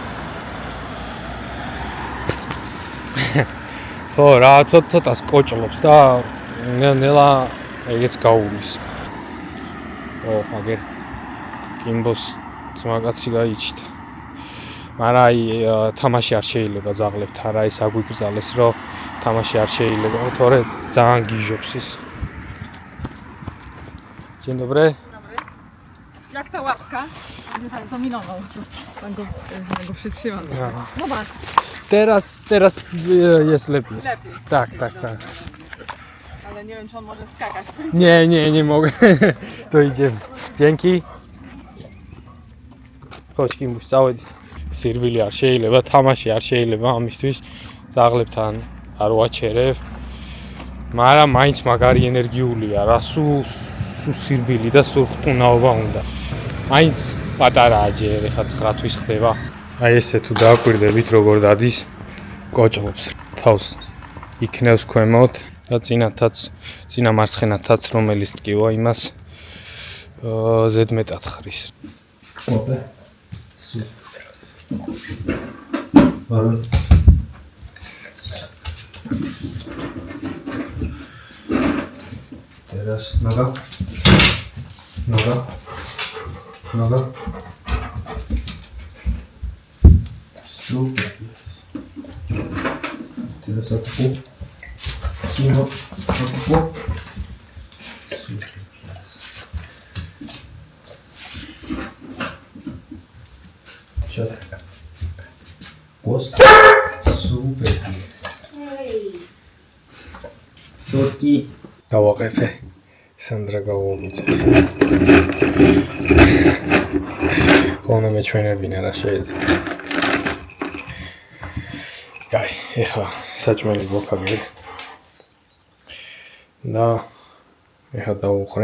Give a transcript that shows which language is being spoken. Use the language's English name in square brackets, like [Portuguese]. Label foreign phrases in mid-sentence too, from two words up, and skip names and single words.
[Georgian] ხო, რა ცოტას კოჭლობს და ნელა ეგეც გაუვლის. მაგერ კიმბოს ძმაკაცი გაიჩნდა. მაგრამ აი თამაში არ შეიძლება ზაღლებთ, არა ეს აგვიგრძალეს, რომ თამაში არ შეიძლება, თორე ძალიან გიჟობს ის. [Polish] Dzień dobry. Jak ta łapka? Nie tak dominował, pan go przytrzymał. Zobacz. Teraz jest lepiej. Lepiej. Tak. Ale Ale nie wiem, czy on może skakać. Nie mogę. To idziemy. Dzięki. Chodź, Kimbuś, całe [Georgian] სირბილი არ შეიძლება, თამაში არ შეიძლება, ამისთვის ძაღლებთან არ ვაჩერებ. მაგრამ მაინც მაგარი ენერგიულია რა, სულ სირბილი და სულ ხტუნაობა უნდა. მაინც პატარაა ჯერ, ეხლა 9 თვის ხდება. აი ესე თუ დააკვირდებით როგორ დადის, კოჭლობს თავს იქნევს ქვემოთ და წინა მარცხენათაც რომელიც ტკივა იმას ზედმეტად ხრის. ოპე. Varol. Teraz noga. Super. Teraz atpu. Kino. Atpu. Super. [Russian] Чё-то. Пост. Супер. Сотки. [Georgian] დავაყეფე. სანდრა გავუუწე. ხონა მეჩვენებინა რა შეიძლება. კაი, ეხლა საჭმელი გვაქვს. და ეხლა დავუყრე.